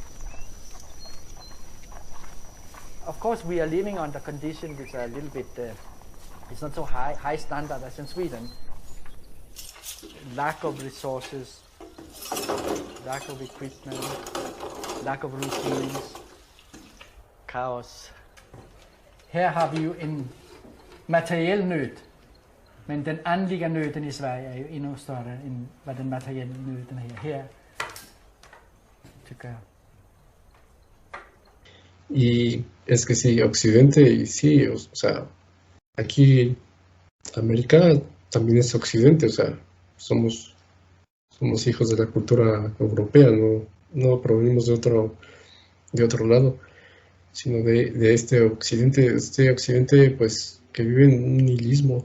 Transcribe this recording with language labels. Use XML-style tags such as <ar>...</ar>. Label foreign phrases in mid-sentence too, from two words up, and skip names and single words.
<en>Of course, we are living under conditions which are a little bit, it's not so high standard as in Sweden. Lack of resources, lack of equipment, lack of routines, chaos.</en> <sv>Här har vi ju en materiell nöd, men den andliga nöden i Sverige är ju ännu större än vad den materiella nöden är här, tycker jag.</sv> <es>Y es que sí, Occidente, y sí, o sea, aquí América también es Occidente, o sea, somos hijos de la cultura europea, no provenimos de otro lado, sino de este occidente pues que vive en un nihilismo.</es>